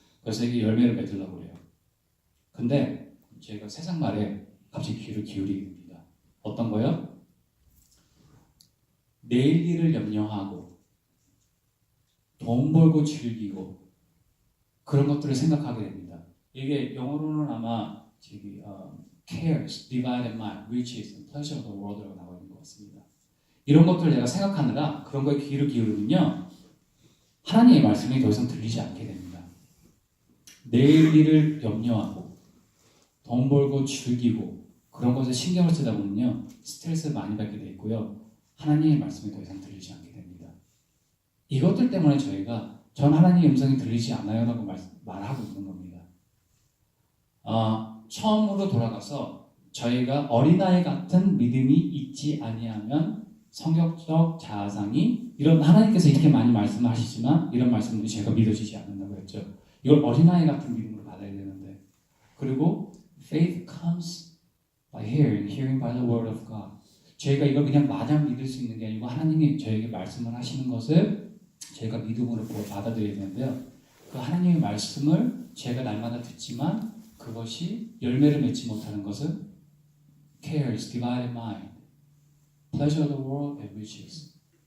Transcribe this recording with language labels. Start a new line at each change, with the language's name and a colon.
Korean: 그래서 이게 열매를 맺으려고 그래요. 근데 저희가 세상 말에 갑자기 귀를 기울이게 됩니다. 어떤 거요? 내일 일을 염려하고 돈 벌고 즐기고 그런 것들을 생각하게 됩니다. 이게 영어로는 아마
English: cares, divided mind, riches, and pleasure of the world
Korean: 라고 나와 있는 것 같습니다. 이런 것들을 내가 생각하느라 그런 거에 귀를 기울이면요, 하나님의 말씀이 더 이상 들리지 않게 됩니다. 내일 일을 염려하고 돈 벌고 즐기고 그런 것에 신경을 쓰다 보면요, 스트레스를 많이 받게 돼 있고요, 하나님의 말씀이 더 이상 들리지 않게 됩니다. 이것들 때문에 저희가 전 하나님의 음성이 들리지 않아요 라고 말하고 있는 겁니다. 처음으로 돌아가서 저희가 어린아이 같은 믿음이 있지 아니하면 성격적 자아상이 이런 하나님께서 이렇게 많이 말씀하시지만 이런 말씀들이 제가 믿어지지 않는다고 했죠. 이걸 어린아이 같은 믿음으로 받아야 되는데, 그리고
English: faith comes by hearing by the word of God.
Korean: 저희가 이걸 그냥 마냥 믿을 수 있는 게 아니고 하나님이 저에게 말씀을 하시는 것을 저희가 믿음으로 받아들여야 되는데요. 그 하나님의 말씀을 제가 날마다 듣지만 그것이 열매를 맺지 못하는 것은
English: cares, divided mind, pleasure of the world, and riches.